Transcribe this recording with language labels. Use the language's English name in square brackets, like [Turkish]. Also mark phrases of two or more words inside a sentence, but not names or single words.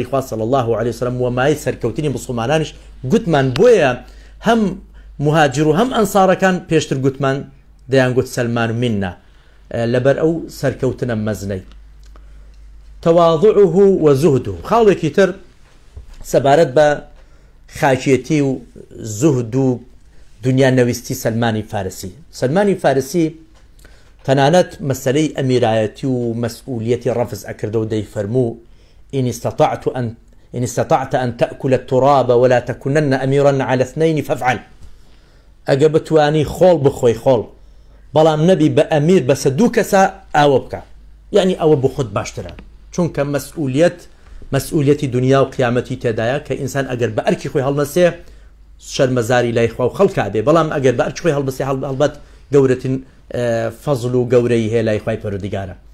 [Central Kurdish] خوا [Arabic] صلی الله عليه وسلم [Central Kurdish] و مای سەرکەوتنی مسلمانانش گوتمان بۆیە هەم مهاجر و هەم ئەنسارەکان پێشتر گوتمان دەیانگوت سەلمان مننا لەبەر ئەو سەرکەوتنە مەزنەی [Arabic] تەواضعه وزهده [Central Kurdish] خاڵێکی تر سەبارەت بە خاکێتی و زهد و دنیا نەویستی سەلمانی فارسی سەلمانی فارسی تەنانەت مەسەلەی ئەمیرایەتی و مەسئولیەتی ڕەفز ئەکردە و دەیفەرموو [Arabic] إن استطعت أن تأكل التراب ولا تكونن أميرا على اثنين فافعل [Central Kurdish] ئەگە بتوانی خۆڵ بخۆی خۆڵ بەڵام نەبی بە ئەمیر بەسە دوو کەسە ئاوە بکە یعنی ئەوە بۆ خۆت باشترە چونکە مەسئولیەتی دنیا و قیامەتی تێدایە کە ئینسان ئەگەر بە ئەرکی خۆی هەڵنەسێ شەرمەزاری لای خوا و خەڵکا بێ بەڵام ئەگەر بە ئەرکی خۆی هەڵبەسێ هەڵبەت گەورەترین فەزڵ و گەورەی هەیە لای خوای پەروەردگارە